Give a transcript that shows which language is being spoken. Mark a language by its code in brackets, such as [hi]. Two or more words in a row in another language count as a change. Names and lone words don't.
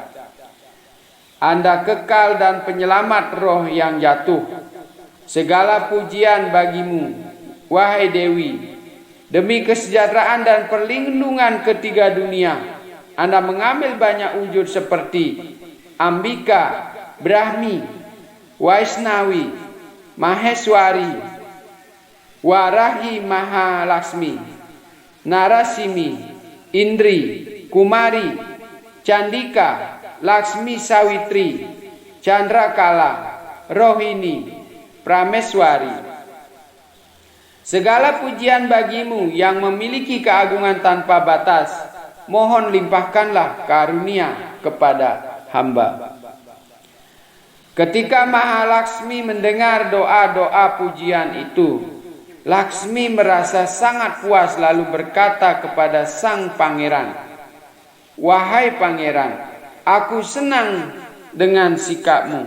[id] Anda kekal dan penyelamat roh yang jatuh. Segala pujian bagimu, wahai Dewi. Demi kesejahteraan dan perlindungan ketiga dunia, Anda mengambil banyak wujud seperti Ambika, Brahmi, Vaisnavi, Maheswari, Warahi Mahalaksmi, Narasimi, Indri, Kumari, Candika, Laksmi Sawitri, Chandrakala, Rohini, Prameswari. Segala pujian bagimu yang memiliki keagungan tanpa batas. Mohon limpahkanlah karunia kepada hamba." Ketika Mahalaksmi mendengar doa-doa pujian itu, Laksmi merasa sangat puas lalu berkata kepada sang pangeran, "Wahai pangeran, aku senang dengan sikapmu.